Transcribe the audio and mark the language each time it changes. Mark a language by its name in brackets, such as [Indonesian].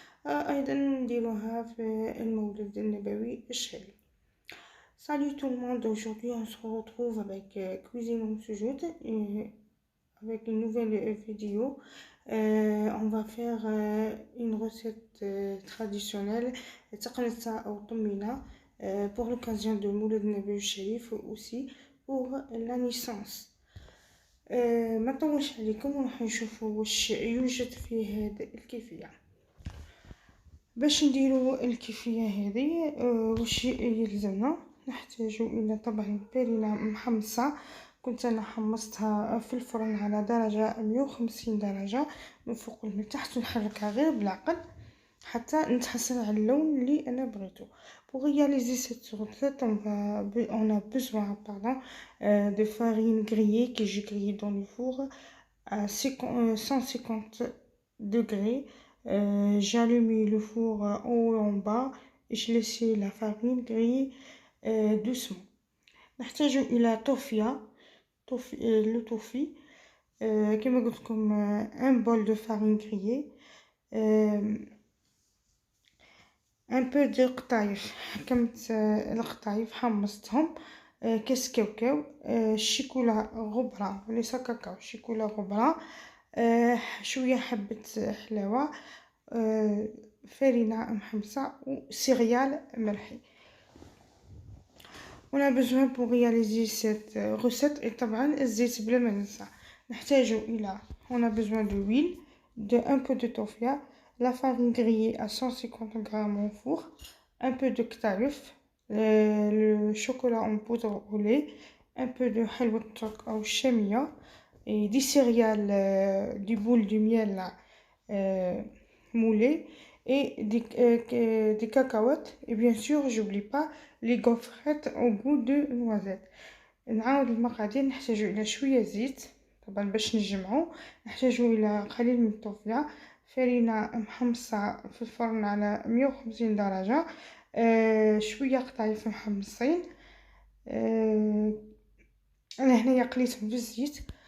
[Arabic] أيضا نديروها في المولد النبوي الشريف. [French] Salut tout le monde, aujourd'hui on se retrouve avec Cuisine au Sujoud avec une nouvelle vidéo. On va faire une recette traditionnelle [Arabic] تقنيصة أو طمينة [French] pour l'occasion de Mouled Nabi Sharif aussi pour la naissance. [Arabic] ما نطولش عليكم وراح نشوفوا واش يوجد في هذه الكيفية. باش نديرو الكيفية هذه واش يلزمنا، نحتاج الى طبعا بارينة محمصة. كنت انا حمصتها في الفرن على درجة 150 درجة من فوق ومن تحت، ونحركها غير بالعقل حتى نتحصل على اللون اللي انا بغيتو. [French] Pour réaliser cette recette, on a besoin de farine grillée que j'ai grillée dans le four à 150 degrés. J'ai allumé le four en haut et en bas et je laissé la farine griller doucement. [Arabic] نحتاج إلى le toffee كما قلت لكم [French] un bol de farine grillée, un peu de [Arabic] قطايف، حكمت القطايف حمصتهم، كاس كاوكاو، شيكولا غبرة وليس كاكاو، شيكولا غبرة، شوية حبة حلاوة، farine محمصة وسيريال مرحي. [French] On a besoin pour réaliser cette recette et [Arabic] طبعا الزيت بلا ما ننسى. نحتاج إلى [French] on a besoin de l'huile, de un peu de toffia, la farine grillée à 150 grammes au four, un peu de ktaïf, le chocolat en poudre au lait, un peu de halwa turc ou chamia et des céréales, du boule du miel moulé et des cacahuètes, et bien sûr j'oublie pas les gaufrettes au goût de noisette. [Arabic] نعاود المقادير. نحتاج الى شويه زيت طبعا باش نجمعو، نحتاج الى قليل من الطوفيه، فرينه محمصه في الفرن على 150 درجه، شويه قطايف محمصين، انا هنايا قليتهم بالزيت،